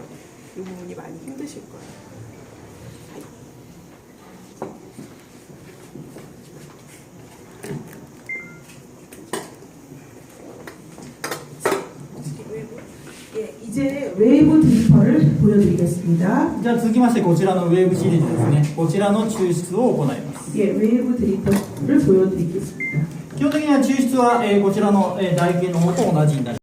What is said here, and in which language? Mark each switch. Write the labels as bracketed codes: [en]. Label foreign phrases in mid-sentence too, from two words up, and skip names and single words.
[ko] 이 부분이 많이 힘드실 거예요. 예, 이제 웨이브 드리퍼를 보여드리겠습니다. [ja] じゃあ続きましてこちらのウェーブシリーズですね。こちらの抽出を行います。 [ko] 예, 웨이브 드리퍼를 보여드리겠습니다. [ja] 基本的には抽出は、こちらの、台形の方と同じになります。